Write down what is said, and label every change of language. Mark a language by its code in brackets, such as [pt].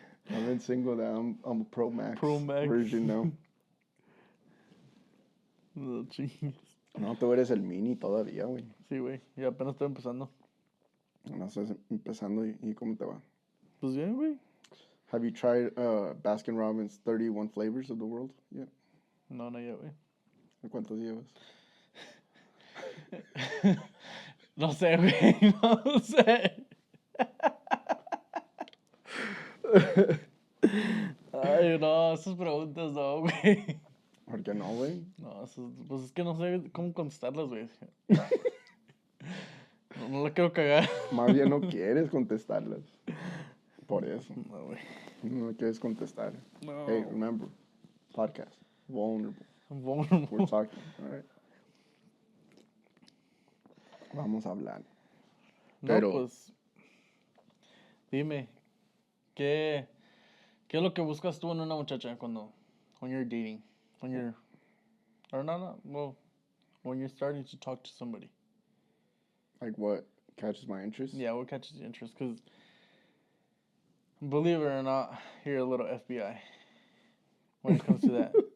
[en] I've been single now. I'm a Pro Max version now. [es] No chingues. No, tú eres el mini todavía, güey. Sí, güey. Ya apenas estoy empezando. No, estás empezando y ¿cómo te va? Pues bien, güey. [en] Have you tried Baskin Robbins 31 Flavors of the World yet? No, no yet, güey. [es] ¿Cuántos llevas? No sé, güey. No sé. Ay, no, esas preguntas no, güey. ¿Por qué no, güey? No, pues es que no sé cómo contestarlas, güey. No la quiero cagar. Más bien no quieres contestarlas. Por eso. No, güey. No quieres contestar. No. [en] Hey, remember, podcast. Vulnerable. We're talking, all right? [es] Vamos a hablar. No, pues, dime, ¿qué es lo que buscas tú en una muchacha [en] when you're dating? Well, when you're starting to talk to somebody? Like what catches my interest? Yeah, what catches your interest? Because believe it or not, you're a little FBI when it comes to that.